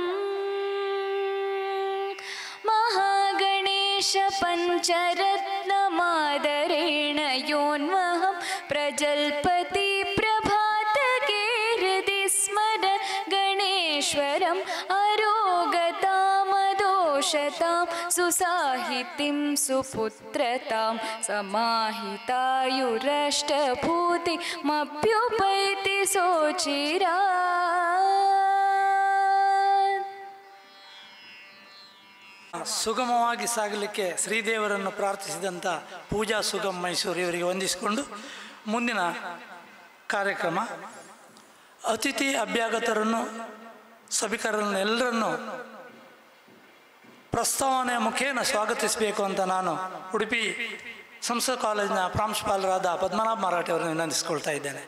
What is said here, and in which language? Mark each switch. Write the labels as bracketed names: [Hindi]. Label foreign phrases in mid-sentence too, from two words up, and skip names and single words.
[Sanskrit] महागणेशपञ्चरत्नमादरेण योन्वहं प्रजल्पति प्रभातके हृदि स्मरन् गणेश्वरम् अरोगतामदोषतां सुसाहितिं सुपुत्रतां समाहितायुरष्टभूतिमप्युपैति सोचिरा [Kannada] ಸುಗಮವಾಗಿ ಸಾಗಲಿಕ್ಕೆ ಶ್ರೀದೇವರನ್ನು ಪ್ರಾರ್ಥಿಸಿದಂಥ ಪೂಜಾ ಸುಗಮ್ ಮೈಸೂರು ಇವರಿಗೆ ವಂದಿಸಿಕೊಂಡು ಮುಂದಿನ ಕಾರ್ಯಕ್ರಮ ಅತಿಥಿ ಅಭ್ಯಾಗತರನ್ನು ಸಭಿಕರನ್ನು ಎಲ್ಲರನ್ನು ಪ್ರಸ್ತಾವನೆಯ ಮುಖೇನ ಸ್ವಾಗತಿಸಬೇಕು ಅಂತ ನಾನು ಉಡುಪಿ ಸಂಸ್ಕೃತ ಕಾಲೇಜಿನ ಪ್ರಾಂಶುಪಾಲರಾದ ಪದ್ಮನಾಭ ಮರಾಠಿ ಅವರನ್ನು ವಿನಂತಿಸಿಕೊಳ್ತಾ ಇದ್ದೇನೆ.